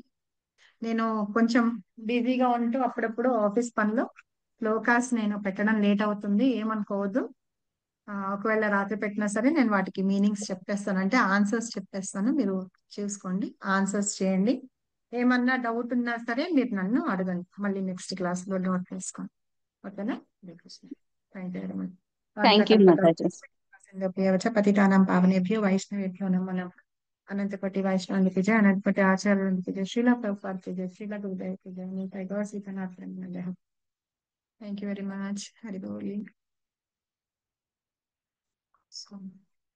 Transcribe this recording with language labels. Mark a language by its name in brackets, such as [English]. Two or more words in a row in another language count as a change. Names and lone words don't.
[Telugu] నేను కొంచెం బిజీగా ఉంటూ అప్పుడప్పుడు ఆఫీస్ పనిలో లోకాస్ నేను పెట్టడం లేట్ అవుతుంది, ఏమనుకోవద్దు. ఒకవేళ రాత్రి పెట్టినా సరే నేను వాటికి మీనింగ్స్ చెప్పేస్తాను, అంటే ఆన్సర్స్ చెప్పేస్తాను, మీరు చూసుకోండి, ఆన్సర్స్ చేయండి. ఏమన్నా డౌట్ ఉన్నా సరే మీరు నన్ను అడగండి, మళ్ళీ [English] next class [Telugu] లో నోట్ చేసుకోండి. ఓకేనా? హరే కృష్ణ. [English] Thank you very much. Thank you మాతాజీ. [Sanskrit] पतितानां पावनेभ्यो वैष्णवेभ्यो नमो नमः. [Telugu] అనంతకోటి వైష్ణవునికి జయ, అనంతకోటి ఆచార్యునికి జయ, శ్రీల ప్రభుపాదకి జయ, శ్రీల గురుదేవ్కి జయ, నీపై గౌర్ సీతనాథ్ జయ. [English] Thank you very much. [Hindi] हरि बोल.